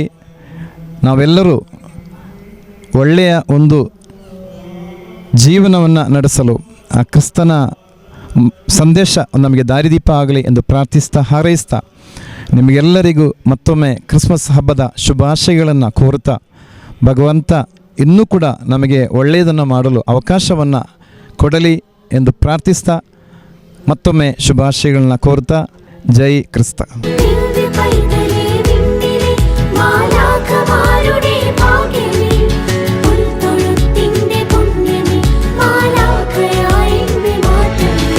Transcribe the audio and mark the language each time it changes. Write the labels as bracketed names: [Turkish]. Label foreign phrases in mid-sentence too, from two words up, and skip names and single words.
[Kannada] ನಾವೆಲ್ಲರೂ ಒಳ್ಳೆಯ ಒಂದು ಜೀವನವನ್ನು ನಡೆಸಲು ಆ ಕ್ರಿಸ್ತನ ಸಂದೇಶ ನಮಗೆ ದಾರಿದೀಪ ಆಗಲಿ ಎಂದು ಪ್ರಾರ್ಥಿಸ್ತಾ, ಹಾರೈಸ್ತಾ, ನಿಮಗೆಲ್ಲರಿಗೂ ಮತ್ತೊಮ್ಮೆ ಕ್ರಿಸ್ಮಸ್ ಹಬ್ಬದ ಶುಭಾಶಯಗಳನ್ನು ಕೋರುತ್ತಾ, ಭಗವಂತ ಇನ್ನೂ ಕೂಡ ನಮಗೆ ಒಳ್ಳೆಯದನ್ನು ಮಾಡಲು ಅವಕಾಶವನ್ನು ಕೊಡಲಿ ಎಂದು ಪ್ರಾರ್ಥಿಸ್ತಾ, ಮತ್ತೊಮ್ಮೆ ಶುಭಾಶಯಗಳನ್ನ ಕೋರುತ್ತಾ, ಜೈ ಕ್ರಿಸ್ತ. [Malayalam] ദിവ്യ പൈതലേ വിണ്ണിലെ മാലാഖമാരുടെ ഭാഗ്യമേ, ഉൾത്തൊഴുത്തിന്റെ പുണ്യമേ, മാലാഖയായി എന്നെ മാറ്റണേ.